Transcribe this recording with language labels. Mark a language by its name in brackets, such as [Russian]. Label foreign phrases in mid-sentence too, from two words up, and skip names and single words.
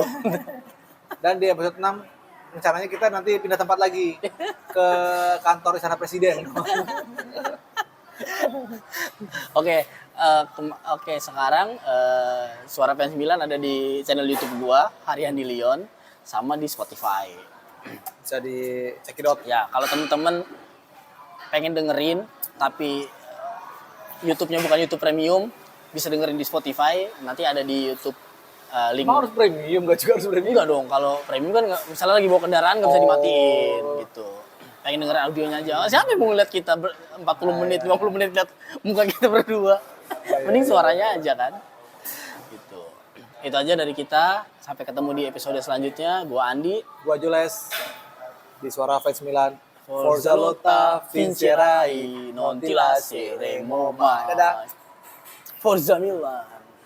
[Indonesian] Dan di episode 6 rencananya kita nanti pindah tempat lagi ke kantor Istana Presiden. Oke, sekarang Suara Fans Milan ada di channel YouTube gua, Harian di Lyon, sama di Spotify. Bisa di [English] check it out. [Indonesian] Ya, kalau temen-temen pengen dengerin tapi YouTube-nya bukan YouTube Premium, bisa dengerin di Spotify. Nanti ada di YouTube link. Harus premium, nggak juga harus premium. Enggak dong, kalau premium kan misalnya lagi bawa kendaraan nggak bisa dimatiin gitu. Pengen dengerin audionya aja. Siapa yang mau ngeliat kita 40 menit, 50 menit lihat muka kita berdua? Mending suaranya aja kan. Gitu. Itu aja dari kita. Sampai ketemu di episode selanjutnya. Gua Andi, gua Jules di Suara Fans Milan. [Italian] Forza Lotta Vincerai, non ti lasceremo mai. [Indonesian] Dadah. [Italian] Forza Milan.